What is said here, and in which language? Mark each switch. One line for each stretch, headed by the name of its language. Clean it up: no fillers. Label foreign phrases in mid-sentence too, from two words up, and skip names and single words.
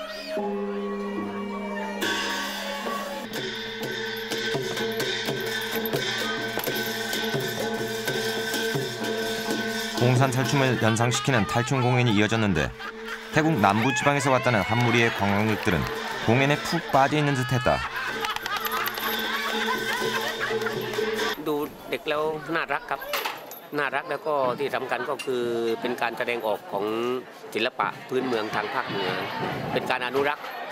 Korean: 공산 탈춤을 연상시키는 탈춤 공연이 이어졌는데 태국 남부 지방에서 왔다는 한 무리의 관광객들은 공연에 푹 빠져 있는 듯했다.
Thai: ดูเด็กแล้วน่ารักครับน่ารักแล้วก็ที่สำคัญก็คือเป็นการแสดงออกของศิลปะพื้นเมืองทางภาคเหนือเป็นการอนุรักษ์